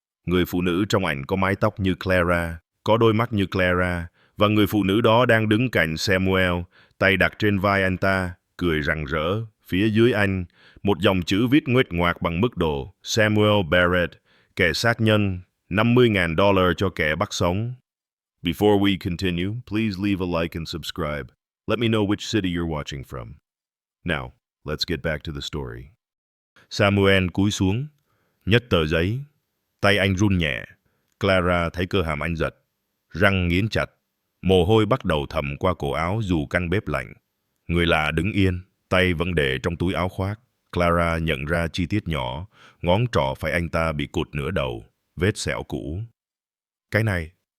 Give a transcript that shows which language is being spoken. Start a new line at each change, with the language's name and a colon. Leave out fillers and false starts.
Vietnamese: Người phụ nữ trong ảnh có mái tóc như Clara, có đôi mắt như Clara, và người phụ nữ đó đang đứng cạnh Samuel, tay đặt trên vai anh ta, cười rạng rỡ. Phía dưới anh, một dòng chữ viết nguệch ngoạc bằng mức độ Samuel Barrett, kẻ sát nhân, $50,000 cho kẻ bắt sống.
English: Before we continue, please leave a like and subscribe. Let me know which city you're watching from. Now, let's get back to the story.
Vietnamese: Samuel cúi xuống, nhấc tờ giấy. Tay anh run nhẹ. Clara thấy cơ hàm anh giật. Răng nghiến chặt. Mồ hôi bắt đầu thấm qua cổ áo dù căn bếp lạnh. Người lạ đứng yên, tay vẫn để trong túi áo khoác. Clara nhận ra chi tiết nhỏ, ngón trỏ phải anh ta bị cụt nửa đầu, vết sẹo cũ. Cái này.